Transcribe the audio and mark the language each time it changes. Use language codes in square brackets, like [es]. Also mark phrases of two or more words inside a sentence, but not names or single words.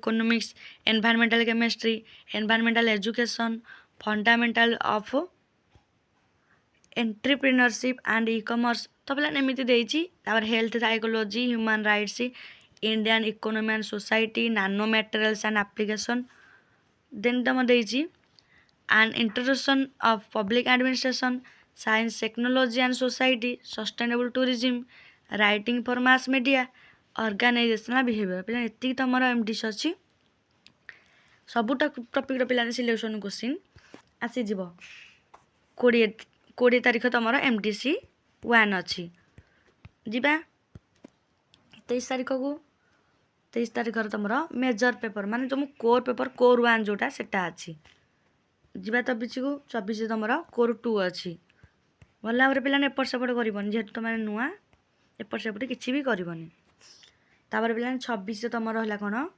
[en] Economics environmental chemistry environmental education fundamental of entrepreneurship and e commerce [or] ତ ପିଲାମାନେ ଏମିତି ଦେଇଛି ତାପରେ [en] Health psychology human rights Indian economy and society nano materials and application then [or] ତୁମ ଦେଇଛି [en] an introduction of public administration, science, technology and society, sustainable tourism, writing for mass media, organizational behavior [or] ପିଲା ଏତିକି ତମର MDC ଅଛି ସବୁ ଟପିକ୍ର ପିଲାମାନେ [en] selection question ଆସିଯିବ [or] 20 ତାରିଖ ତମର MDC 1 ଅଛି ଯିବା 23 ତାରିଖକୁ 23 ତାରିଖରେ ତମର [en] major paper [or] ମାନେ ତୁମ [en] core paper [or] କୋର୍ 1 ଯେଉଁଟା ସେଟା ଅଛି ଯିବା 24 ତମର କୋର୍ 2 ଅଛି ଭଲ ଭାବରେ ପିଲାମାନେ ଏପଟ ସେପଟ କରିବନି ଯେହେତୁ ତୁମେ ନୂଆ ଏପଟ ସେପଟ କିଛି ବି କରିବନି ତାପରେ ପିଲାମାନେ 26 ତମର ହେଲା କ'ଣ